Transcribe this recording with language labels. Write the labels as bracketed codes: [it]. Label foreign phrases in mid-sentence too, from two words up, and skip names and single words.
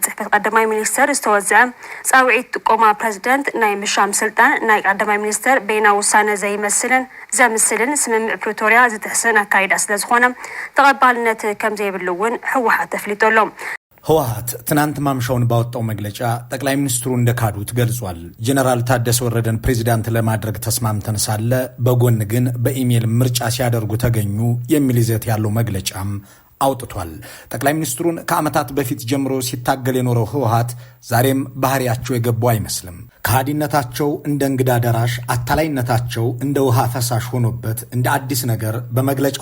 [ti] ቀዳማይ ሚኒስተር ዝተወዘአ ጻውዒት ጥቆማ ፕሬዝዳንት ናይ ምሻም ስልጣን ናይ ቀዳማይ ሚኒስተር በይና ውሳነ ዘይመስልን ዘምስልን ስምምዕ ፕሪቶሪያ ዝትሕስን አካይዳ ስለዝኾነ ተቀባልነት ከም ዘይብሉውን ህወሓት ተፍሊጦሎም። [am] ህወሓት ትናንት ማምሻውን ባወጣው መግለጫ ጠቅላይ ሚኒስትሩ እንደካዱት ገልጿል። ጀነራል ታደሰ ወረደን ፕሬዝዳንት ለማድረግ ተስማምተን ሳለ በጎን ግን በኢሜል ምርጫ ሲያደርጉ ተገኙ የሚል ይዘት ያለው መግለጫም አውጥቷል። ጠቅላይ ሚኒስትሩን ከዓመታት በፊት ጀምሮ ሲታገል የኖረው ህወሓት ዛሬም ባህሪያቸው የገባው አይመስልም። ከሃዲነታቸው እንደ እንግዳ ደራሽ፣ አታላይነታቸው እንደ ውሃ ፈሳሽ ሆኖበት እንደ አዲስ ነገር በመግለጫው